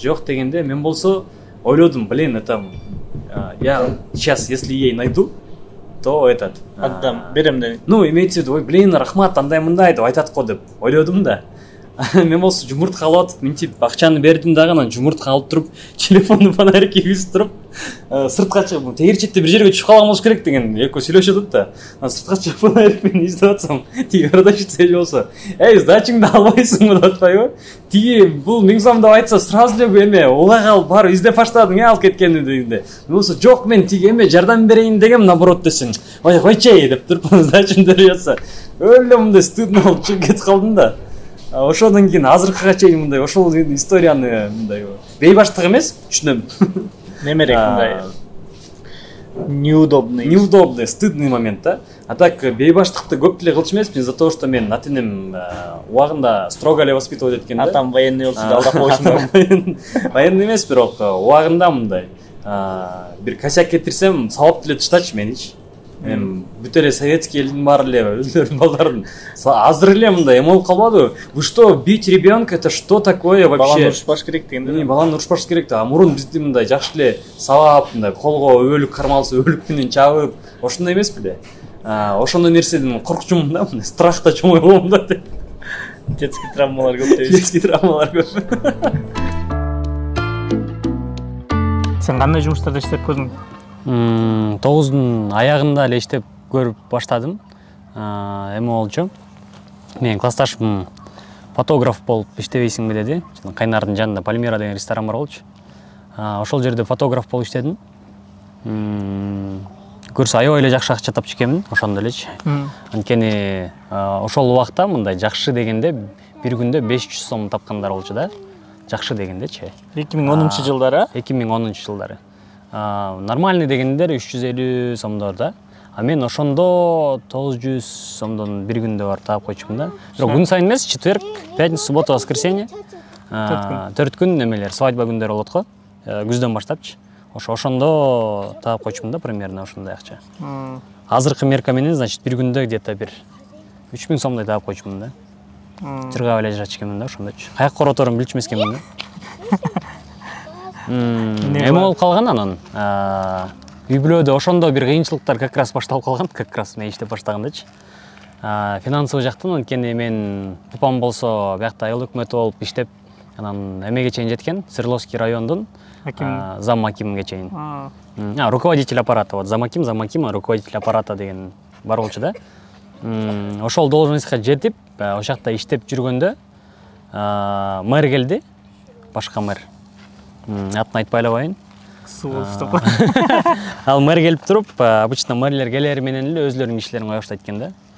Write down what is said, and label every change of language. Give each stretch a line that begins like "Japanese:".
Kyrgyz: Жок дегенде мен болсо ойлодум,
Russian: блин, это я сейчас, если ей найду,
Kyrgyz: то айтат. Адам берем деп.
Russian: Ну, имеется в виду, ой, блин,
Kyrgyz: рахмат, андай мындай деп айтат го деп ойлодум да. Мен болсо жумуртка алып атып, мынтип акчаны бердим дагы, анан жумуртка алып туруп, телефонду фонарикке күйгүзүп туруп, сыртка чыгып, тегир четте бир жерге түшүп калган болуш керек деген экөө сүйлөшүп атат да. Анан сыртка чыгып фонарик менен издеп атсам, тиги продавщица болсо, "Эй, сдачыңды албайсыңбы?" деп атпайбы? Тиги бул 1000 сом деп айтса, сразу эле эме, улай калып барып издеп баштадың, алып кеткенди дегенде. Мен болсо, "Жок, мен тиги эме жардам берейин дегем, наоборот" десин. "Ой, койчей" деп туруп сдачымды берип атса, өлө мындай стыдно болуп чыгып кетип калдым да. Ошондон кийин азыркыга чейин мындай ошол историяны мындай бейбаштык эмес, түшүнөм. Немерек мындай неудобный,
Russian: стыдный момент да.
Kyrgyz: А так бейбаштыкты көп деле кылчу эмесмин
Russian: из-за того, что
Kyrgyz: мен атенем убагында строго эле воспитывать эткен да. Атам военный болсо да алдап коюшун. Военный эмес, бирок убагында мындай бир косяк кетирсем, сабап деле таштачы меничи. Мен бүт эле советский элдин баары эле өздөрүнүн балдарын азыр эле мындай эме болуп калбадыбы?
Russian: Вы что, бить ребенка, это что такое вообще?
Kyrgyz: Баланы урушпаш керек дегенде. Баланы урушпаш керек да. Мурун бизди мындай жакшы эле сабап, мындай колго өбөлүк кармалса өбөлүк менен чабып, ошондой эмес беле? Ошондой нерседен коркчумун да, мындай страхта чоңой болом да деп. Детский травмалар көп дейбиз. Детский травмалар көп. Сен кандай жумуштарда иштеп көрдүң? 9-дун аягында эле иштеп көрүп баштадым. Эме болчу. Менин классташым фотограф болуп иштебейсиңби деди. Кайнардын жанында Пальмира деген ресторан бар болчу. Ошол жерде фотограф болуп иштедим. Көрсө аябай эле жакшы акча тапчу экенмин, ошондо элечи. Анткени ошол убакта мындай жакшы дегенде бир күндө 500 сом тапкандар болчу да. Жакшы дегендечи. 2010-жылдары? 2010-жылдары. Нормальный дегендер 350 сомдор да. А мен ошондо 900 сомдон бир күндө бар таап койчумун да. Бирок күн сайын эмес,
Russian: четверг, пятница, суббота, воскресенье.
Kyrgyz: 4 күн немелер, свадьба күндөрү болот го. Күздөн баштапчы. Ошондо таап койчумун да, примерно ошондой акча. Азыркы мерка менен, значит, бир күндө где-то бир 3000 сомдой таап койчумун да. Тыргап эле жашачу экенмин да ошондойчу. Каяка ороторун билчү эмес экенмин да. Эме болуп калган анан үй бүлөдө ошондо бир кыйынчылыктар как раз башталып калган, как раз мен иштеп баштагандачы. Финансовый жактан анткени мен папам болсо биякта айыл өкмөтү болуп иштеп, анан эмеге чейин жеткен, Свердловский райондун зам акимге чейин.
Russian: Руководитель аппарата, вот зам аким, руководитель аппарата
Kyrgyz: деген бар болчу да. Ошол должностька жетип, ошол жакта иштеп жүргөндө мэр келди, башка мэр. Атын айтпай эле коеюн. Ал мэр келип туруп, обычно мэрлер келери менен эле өзлөрүнүн кишилерин кое баштайт экен да.